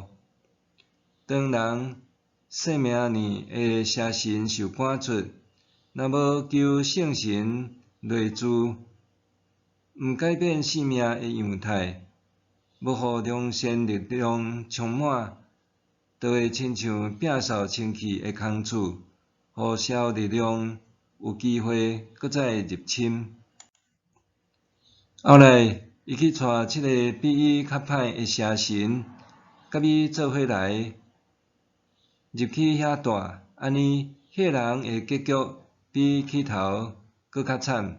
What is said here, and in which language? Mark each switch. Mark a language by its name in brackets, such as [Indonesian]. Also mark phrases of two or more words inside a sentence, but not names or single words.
[Min Nan Chinese] 当人生命里的邪神受赶出，若无求圣神内住，毋改变生命的样态，无互良善力量充满，就会亲像摒扫清气的空厝，互邪力量有机会搁再入侵。后来，伊去带7个比伊较歹的邪神，甲伊做伙来，入去遐住，安尼迄个人的结局比起头搁较惨。